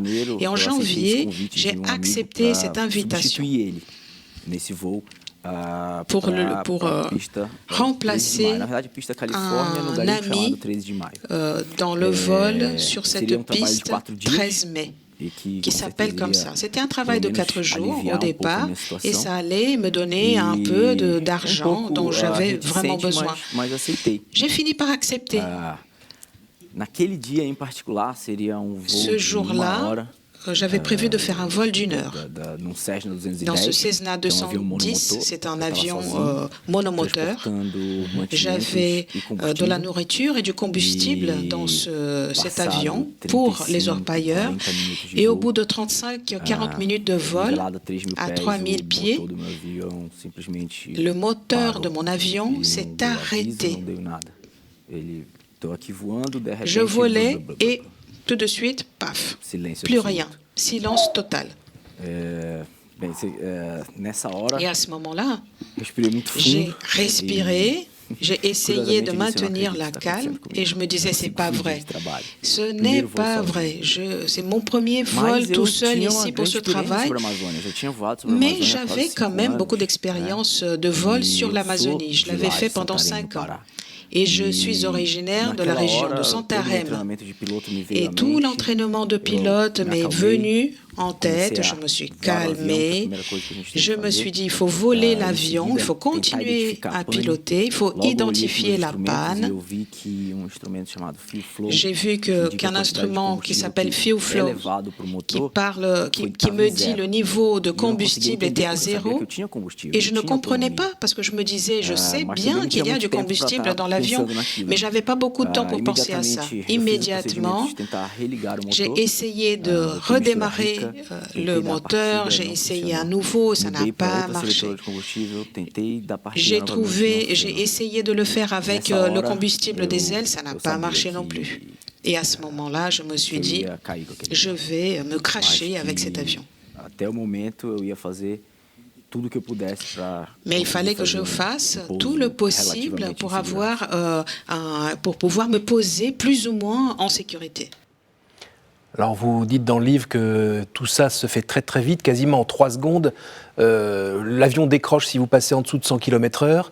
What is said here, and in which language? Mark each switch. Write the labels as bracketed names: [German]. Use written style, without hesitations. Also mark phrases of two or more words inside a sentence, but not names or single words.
[French] Et en janvier, j'ai accepté cette invitation pour remplacer un ami dans le vol sur cette piste 13 mai. Qui s'appelle comme ça. C'était un travail de 4 jours au départ et ça allait me donner un peu d'argent dont j'avais vraiment besoin. J'ai fini par accepter. [Portuguese] Naquele dia em particular seria um voo [French] Ce [Portuguese] de 1 [French] jour-là, [Portuguese] hora [French] j'avais prévu de faire un vol d'1 heure. [Portuguese] Num Cessna 210, [French] Dans ce Cessna [Portuguese] que é um avião 210, monomotor, [French] c'est un [Portuguese] eu tava [French] avion [Portuguese] sozinho, [French] monomoteur. [Portuguese] transportando mantimentos [French] J'avais [Portuguese] e [French] de la [Portuguese] combustível. [French] nourriture et du combustible Et dans cet [Portuguese] passado [French] avion pour les [Portuguese] 35, [French] orpailleurs. [Portuguese] 40 minutos de [French] Et au [Portuguese] voo, [French] bout de 35-40 minutes de vol, [Portuguese] nivelado a 3.000 [French] à [Portuguese] pés, [French] 3000 [Portuguese] o [French] pieds, [Portuguese] motor do meu avião simplesmente [French] le moteur [Portuguese] parou. [French] de mon avion [Portuguese] Ele [French] s'est [Portuguese] não deu aviso, [French] arrêté. [Portuguese] não deu nada. Ele, tô aqui voando, de repente, [French] Je volais [Portuguese] blá, blá, blá, blá. [French] et tout de suite, paf, [Portuguese] Silêncio [French] plus [Portuguese] absoluto. [French] rien, silence total. [Portuguese] Bem, nessa hora, [French] Et à ce moment-là, [Portuguese] respirei muito [French] j'ai [Portuguese] fundo. [French] respiré, j'ai essayé de [Portuguese] Curiosamente, [French] maintenir [Portuguese] eu [French] la [Portuguese] disse, "Não acredito que [French] calme [Portuguese] isso tá acontecendo [French] et je me disais, c'est [Portuguese] comigo. [French] pas [Portuguese] Cinco [French] vrai. [Portuguese] dias de trabalho. [French] Ce n'est [Portuguese] Primeiro voo [French] pas [Portuguese] sozinho. [French] vrai. C'est mon premier [Portuguese] Mas [French] vol [Portuguese] eu [French] tout seul [Portuguese] tinha uma [French] ici pour [Portuguese] grande [French] ce [Portuguese] experiência [French] travail. [Portuguese] sobre a Amazônia. Já tinha voado sobre a [French] Mais [Portuguese] Amazônia há quase [French] j'avais quand [Portuguese] 5 [French] même [Portuguese] anos, [French] beaucoup [Portuguese] né? [French] d'expérience de vol [Portuguese] E [French] sur [Portuguese] eu [French] l'Amazonie. Je [Portuguese] sou de [French] l'avais [Portuguese] lá, [French] fait [Portuguese] de [French] pendant [Portuguese] Santarém, [French] 5 [Portuguese] no [French] ans. [Portuguese] Pará. [French] Et je suis originaire de la [Portuguese] naquela [French] région [Portuguese] hora, [French] de [Portuguese] todo o [French] Santarém. [Portuguese] treinamento de piloto me veio [French] Et [Portuguese] à [French] tout [Portuguese] mente. [French] l'entraînement de [Portuguese] Eu [French] pilote [Portuguese] me [French] m'est [Portuguese] acalmei, [French] venu en [Portuguese] comecei [French] tête. [Portuguese] a [French] Je me suis [Portuguese] voar o avião, que é a [French] calmée. [Portuguese] primeira coisa que a gente tem [French] Je [Portuguese] que [French] me [Portuguese] fazer. [French] suis dit, il faut voler [Portuguese] Em [French] l'avion, il [Portuguese] seguida, [French] faut [Portuguese] tentar [French] continuer [Portuguese] identificar a [French] à [Portuguese] pane. [French] piloter, il faut [Portuguese] Logo, eu olhei para os [French] identifier [Portuguese] meus [French] la [Portuguese] instrumentos e [French] panne. [Portuguese] eu vi que instrumento chamado Fuel Flow, [French] J'ai vu [Portuguese] que indica a [French] qu'un [Portuguese] quantidade de [French] instrument qui [Portuguese] combustível [French] s'appelle [Portuguese] que [French] Fuel [Portuguese] é [French] Flow, [Portuguese] levado para o [French] qui [Portuguese] motor, [French] qui me dit le niveau de [Portuguese] E eu não conseguia [French] combustible [Portuguese] entender, [French] était à [Portuguese] porque eu sabia que [French] zéro. [Portuguese] eu tinha combustível, [French] Et [Portuguese] eu [French] je ne [Portuguese] tinha [French] comprenais [Portuguese] autonomia. [French] pas parce que je me disais, je sais [Portuguese] Mas também [French] bien [Portuguese] não [French] qu'il [Portuguese] tinha [French] y a [Portuguese] muito [French] du [Portuguese] tempo para [French] combustible [Portuguese] estar [French] dans l'avion, [Portuguese] pensando naquilo. [French] mais j'avais pas beaucoup de temps pour penser à ça. [Portuguese] Imediatamente, eu fiz o [French] Immédiatement, [Portuguese] procedimento de tentar religar o [French] j'ai [Portuguese] motor. [French] essayé de [Portuguese] Botei mistura [French] redémarrer [Portuguese] rica, [French] le [Portuguese] tentei dar [French] moteur, [Portuguese] partida, [French] j'ai [Portuguese] não [French] essayé à [Portuguese] funcionou. [French] nouveau, ça n'a [Portuguese] Mudei para [French] pas [Portuguese] outra [French] marché. [Portuguese] seletora de combustível, tentei dar partida [French] J'ai [Portuguese] novamente, não [French] trouvé, j'ai [Portuguese] funcionou. [French] essayé de le faire avec [Portuguese] Nessa [French] le [Portuguese] hora, [French] combustible des ailes, ça n'a [Portuguese] eu [French] pas [Portuguese] sabia [French] marché non [Portuguese] que [French] plus. Et à ce moment-là, je me [Portuguese] que [French] suis [Portuguese] eu [French] dit, [Portuguese] ia cair com aquele [French] je [Portuguese] avião. [French] vais me [Portuguese] Mas [French] cracher avec cet [Portuguese] que [French] avion. [Portuguese] até o momento eu ia fazer tudo que eu pudesse para [French] Mais il fallait que je fasse tout le possible pour pour pouvoir me poser plus ou moins en sécurité. Alors vous dites dans le livre que tout ça se fait très très vite, quasiment en 3 secondes. L'avion décroche si vous passez en dessous de 100 km/h.